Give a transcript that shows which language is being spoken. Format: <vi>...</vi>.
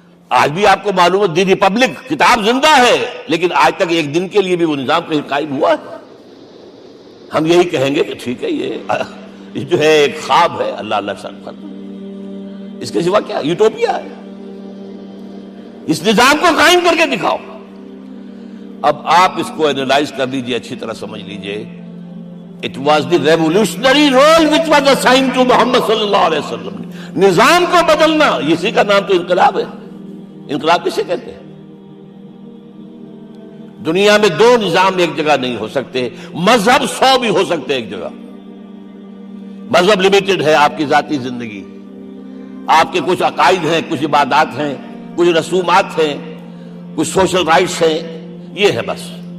<ur>آج بھی آپ کو معلوم ہے دی ریپبلک کتاب زندہ ہے، لیکن آج تک ایک دن کے لیے بھی وہ نظام کہیں قائم ہوا ہے. ہم یہی کہیں گے کہ ٹھیک ہے یہ جو ہے ایک خواب ہے، اللہ اللہ سر پر، اس کے سوا کیا یوٹوپیا ہے. اس نظام کو قائم کر کے دکھاؤ. اب آپ اس کو اینالائز کر لیجئے، اچھی طرح سمجھ لیجئے.</ur> <en>It was the revolutionary role which was assigned to Muhammad صلی اللہ علیہ وسلم.</en> <ur>نظام کو بدلنا، اسی کا نام تو انقلاب ہے. انقلاب کسے کہتے ہیں؟ دنیا میں دو نظام ایک جگہ نہیں ہو سکتے. مذہب 100 بھی ہو سکتے ایک جگہ. مذہب لمیٹڈ ہے، آپ کی ذاتی زندگی، آپ کے کچھ عقائد ہیں، کچھ عبادات ہیں، کچھ رسومات ہیں، کچھ سوشل رائٹس ہیں، یہ ہے بس.</ur>